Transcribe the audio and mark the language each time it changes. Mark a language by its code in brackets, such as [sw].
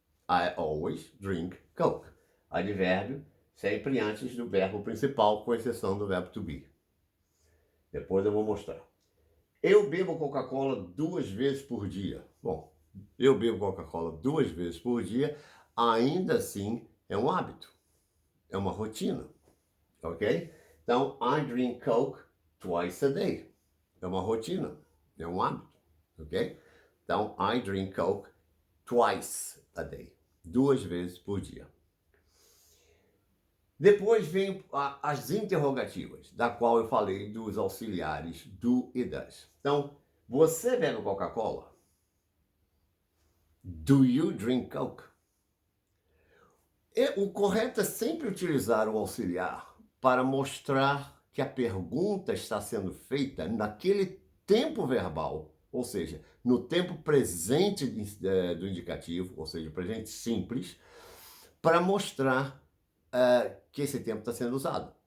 [en] I always drink Coke. [pt] Advérbio sempre antes do verbo principal, com exceção do verbo to be. Depois eu vou mostrar. Eu bebo Coca-Cola 2 vezes por dia. Bom, eu bebo Coca-Cola 2 vezes por dia, ainda assim é um hábito, é uma rotina, ok? [en] Então, I drink Coke twice a day. [pt] É uma rotina, é um hábito, ok? [en] Então, I drink Coke twice a day. [pt] 2 vezes por dia. Depois vem as interrogativas, da qual eu falei dos auxiliares do e das. Então, você bebe Coca-Cola? [en] Do you drink Coke? [pt] O correto é sempre utilizar o auxiliar para mostrar que a pergunta está sendo feita naquele tempo verbal, ou seja, no tempo presente do indicativo, ou seja, presente simples, para mostrar que esse tempo está sendo usado.